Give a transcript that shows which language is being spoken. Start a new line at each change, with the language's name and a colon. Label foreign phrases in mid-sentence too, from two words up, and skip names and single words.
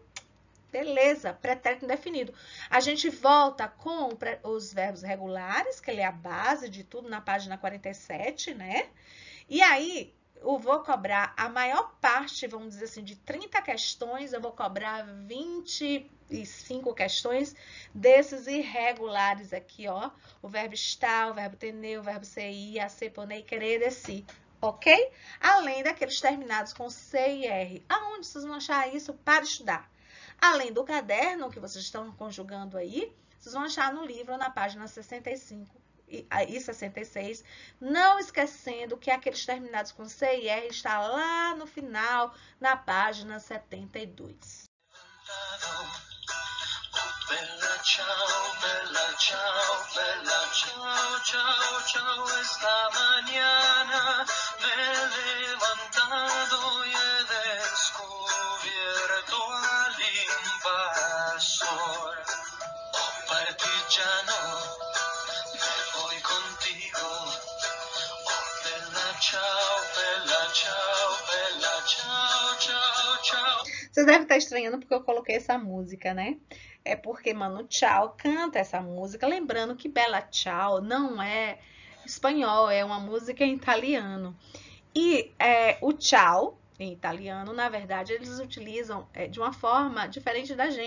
Portuguese: Beleza, pretérito indefinido. A gente volta com os verbos regulares, que ele é a base de tudo, na página 47, né? E aí, eu vou cobrar a maior parte, vamos dizer assim, de 30 questões, eu vou cobrar 25 questões desses irregulares aqui, ó. O verbo estar, o verbo tener, o verbo ser, ir, a ser,
Spanish: poner, querer, decir.
Portuguese: Ok? Além daqueles terminados com C e R. Aonde vocês vão achar isso para estudar? Além do caderno que vocês estão conjugando aí, vocês vão achar no livro na página 65 e 66. Não esquecendo que aqueles terminados com C e R está lá no final, na página 72.
Italian: Bella ciao, bella ciao, bella ciao, ciao, ciao,
Spanish: esta mañana me he levantado y he descubierto al invasor. Oh, partigiano, me voy contigo.
Italian: Oh, bella ciao, bella ciao, bella ciao.
Portuguese: Você deve estar estranhando porque eu coloquei essa música, né? É porque Manu Chao canta essa música, lembrando que Bella Ciao não é espanhol, é uma música em italiano. E o tchau, em italiano, na verdade, eles utilizam de uma forma diferente da gente.